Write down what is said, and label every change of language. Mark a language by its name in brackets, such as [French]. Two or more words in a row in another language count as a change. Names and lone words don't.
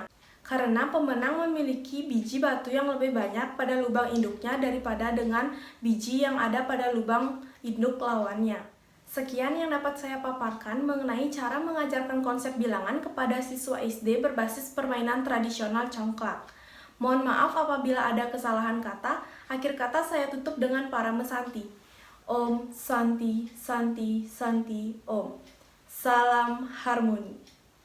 [Indonesian] Karena pemenang memiliki biji batu yang lebih banyak pada lubang induknya daripada dengan biji yang ada pada lubang induk lawannya. Sekian yang dapat saya paparkan mengenai cara mengajarkan konsep bilangan kepada siswa SD berbasis permainan tradisional congklak. Mohon maaf apabila ada kesalahan kata. Akhir kata saya tutup dengan parame Santi. [Sanskrit] Om Santi Santi Santi Om. [Indonesian] Salam harmoni.